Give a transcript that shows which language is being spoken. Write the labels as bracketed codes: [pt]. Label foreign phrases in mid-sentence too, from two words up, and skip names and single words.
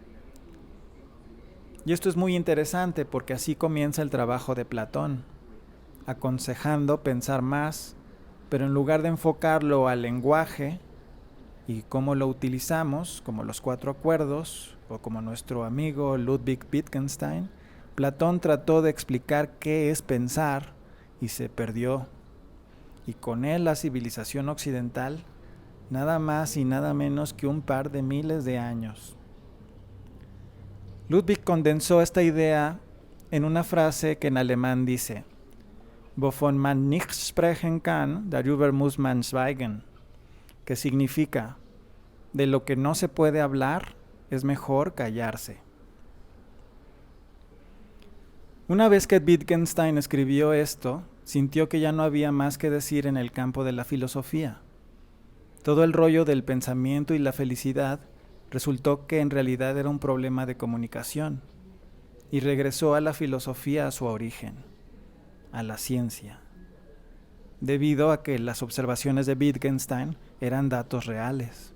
[es] Y esto es muy interesante porque así comienza el trabajo de Platón, aconsejando pensar más, pero en lugar de enfocarlo al lenguaje y cómo lo utilizamos, como los 4 acuerdos, o como nuestro amigo Ludwig Wittgenstein, Platón trató de explicar qué es pensar y se perdió. Y con él la civilización occidental, nada más y nada menos que un par de miles de años. Ludwig condensó esta idea en una frase que en alemán dice: [de] Wovon man nicht sprechen kann, darüber muss man schweigen, [es] que significa: de lo que no se puede hablar, es mejor callarse. Una vez que Wittgenstein escribió esto, sintió que ya no había más que decir en el campo de la filosofía. Todo el rollo del pensamiento y la felicidad resultó que en realidad era un problema de comunicación, y regresó a la filosofía a su origen, a la ciencia, debido a que las observaciones de Wittgenstein eran datos reales.